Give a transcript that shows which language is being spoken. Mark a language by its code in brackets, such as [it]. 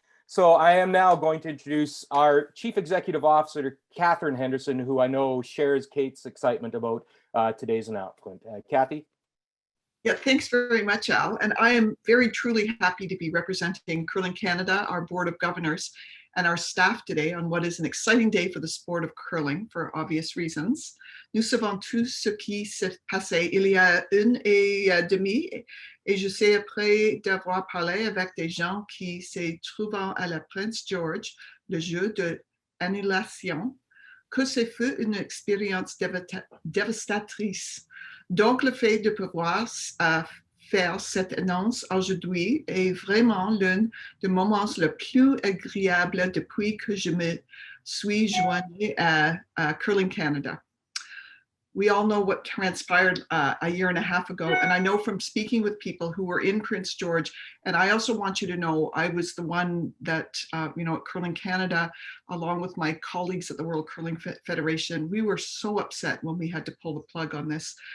[en] So I am now going to introduce our Chief Executive Officer, Catherine Henderson, who I know shares Kate's excitement about today's announcement. Kathy? Yeah, thanks very much, Al. And I am very truly happy to be representing Curling Canada, our Board of Governors, and our staff today on what is an exciting day for the sport of curling for obvious reasons. [fr] Nous savons tous ce qui s'est passé il y a 1 an et demi, et je sais après d'avoir parlé avec des gens qui se trouvent à la Prince George, le jeu de annulation, que ce fut une expérience dévastatrice. Donc le fait de pouvoir faire cette annonce aujourd'hui est vraiment l'un des moments les plus agréables depuis que je me suis joignée à Curling Canada. [en] We all know what transpired a year and a half ago. And I know from speaking with people who were in Prince George, and I also want you to know, I was the one that, at Curling Canada, along with my colleagues at the World Curling Federation, we were so upset when we had to pull the plug on this.